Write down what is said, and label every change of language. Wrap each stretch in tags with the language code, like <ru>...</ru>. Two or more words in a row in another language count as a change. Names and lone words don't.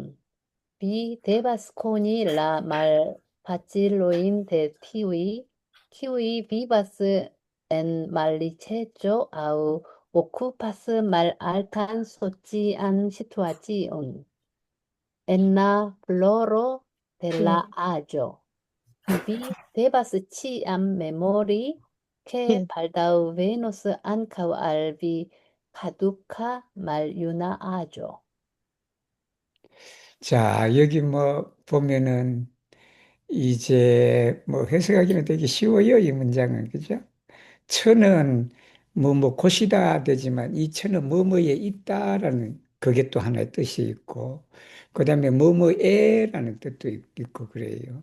<eo>Vi devas koni la malfacilojn de tiuj, kiuj vivas en malriĉeĝo aŭ okupas malaltan socian situacion. En la floro de la aĝo. Vi devas ĉiam memori, ke baldaŭ venos ankaŭ al vi caduca maljuna aĝo.</eo> <ko>자, 여기 뭐 보면은 이제 뭐 해석하기는 되게 쉬워요, 이 문장은. 그죠? 천은 뭐 곳이다 되지만 이 천은 뭐뭐에 있다라는 그게 또 하나의 뜻이 있고 그다음에 뭐뭐에라는 뜻도 있고 그래요.</ko>